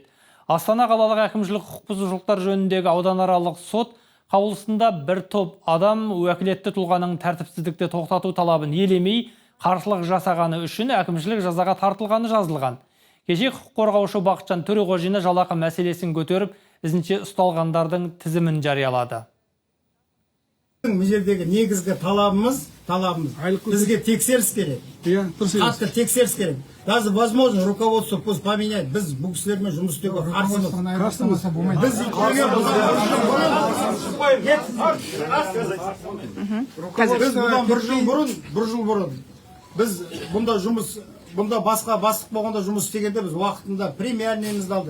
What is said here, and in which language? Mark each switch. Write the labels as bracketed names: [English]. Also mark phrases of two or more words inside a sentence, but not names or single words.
[Kazakh] Астана қалалық әкімшілік құқық бұзушылықтар жөніндегі ауданаралық сот қаулысында бір топ адам уәкілетті тұлғаның тәртіпсіздікті тоқтату талабын елемей қарсылық жасағаны үшін әкімшілік жазаға тартылғаны жазылған. Кеше құқық қорғаушы Бақытжан Төреғожина жалақы мәселесін көтеріп, ізінше ұсталғандардың тізімін жариялады. Бұл жердегі негізгі талабымыз бізге тексеріс керек. Қатты тексеріс керек. [Russian] Даже возможно руководство пусть поменять. [Kazakh] Біз бұл кісілермен жұмыс істеуге қарсымыз. Біз бұдан бір жыл бұрын біз бұнда басқа бастық болғанда жұмыс істегенде біз уақытында премиальныйымызды алдық.